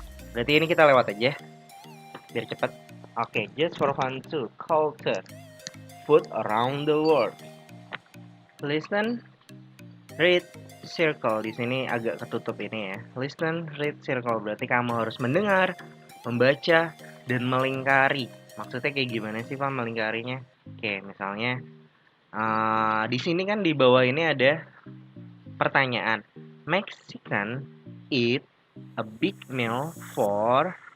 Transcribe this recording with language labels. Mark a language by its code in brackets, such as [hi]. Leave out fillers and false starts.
[id] Berarti ini kita lewat aja biar cepet. [en] Oke, just for fun too, culture food around the world. Listen, read, circle. [id] Di sini agak ketutup ini ya. [en] Listen, read, circle. [id] Berarti kamu harus mendengar, membaca, dan melingkari. Maksudnya kayak gimana sih Pak melingkarinya? Oke, misalnya di sini kan di bawah ini ada pertanyaan. [en] Mexican eat a big meal for.